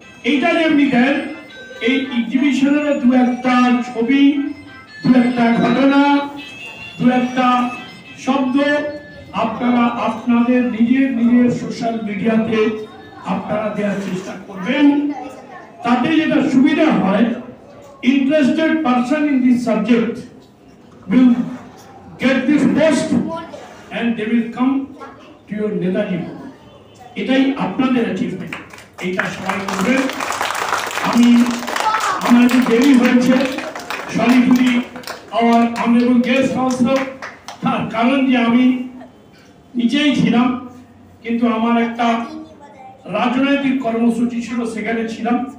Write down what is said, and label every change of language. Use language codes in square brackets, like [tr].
[bn] এইটা যেমনি দেন, এই এক্সিবিশনের 2-1টা ছবি, 2-1টা ঘটনা, 2-1টা শব্দ আপনারা আপনাদের নিজের নিজের সোশ্যাল মিডিয়াতে আপনারা দেওয়ার চেষ্টা করবেন। তাতে যেটা সুবিধা হয়, [en] interested person in this subject will get this post and they will come to your Netaji. [bn] এটাই আপনাদের অ্যাচিভমেন্ট, এটা সবাই করবেন। আমার একটু দেরি হয়েছে, [en] sorry to the our honourable guest also, [bn] তার কারণ যে আমি নিচেই ছিলাম, কিন্তু আমার একটা রাজনৈতিক কর্মসূচি ছিল, সেখানে ছিলাম।